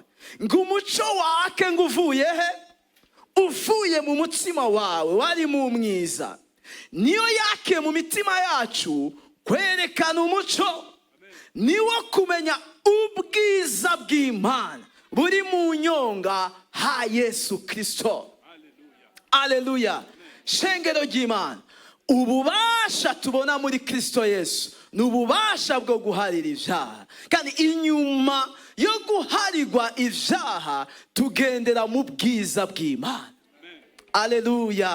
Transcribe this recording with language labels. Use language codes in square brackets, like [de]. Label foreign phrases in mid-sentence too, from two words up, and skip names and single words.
[rn] Ngo umucyo wake ngo uvuye he? Uvuye mu mutima wawe, wari mu mwiza. Niyo yake mu mitima yacu kwerekana umucyo, niwo kumenya ubwiza bw'Imana buri mu nyonga ha Yesu Kristo. Aleluya. Shengero ry'Imana, ububasha tubona muri Kristo Yesu ni ububasha bwo guharira ibyaha. Kandi inyuma yo guharirwa ibyaha tugendera mu bwiza bw'Imana. Aleluya.